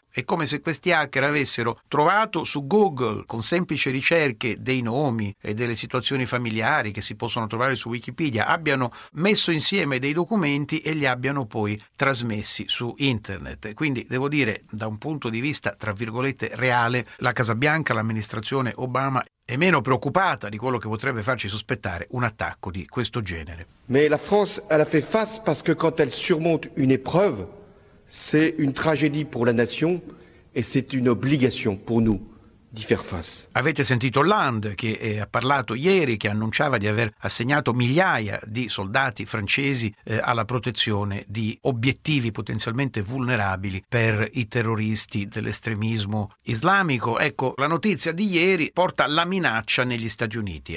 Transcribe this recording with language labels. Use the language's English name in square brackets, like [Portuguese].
[Italian] È come se questi hacker avessero trovato su Google, con semplici ricerche dei nomi e delle situazioni familiari che si possono trovare su Wikipedia, abbiano messo insieme dei documenti e li abbiano poi trasmessi su internet. Quindi devo dire, da un punto di vista tra virgolette reale, la Casa Bianca, l'amministrazione Obama, è meno preoccupata di quello che potrebbe farci sospettare un attacco di questo genere. [French] Ma la France, elle a fait face parce que quand elle surmonte une épreuve, c'est une tragédie pour la nation et c'est une obligation pour nous. [Italian] Di far face. Avete sentito Land, che ha parlato ieri, che annunciava di aver assegnato migliaia di soldati francesi alla protezione di obiettivi potenzialmente vulnerabili per i terroristi dell'estremismo islamico. Ecco, la notizia di ieri porta la minaccia negli Stati Uniti.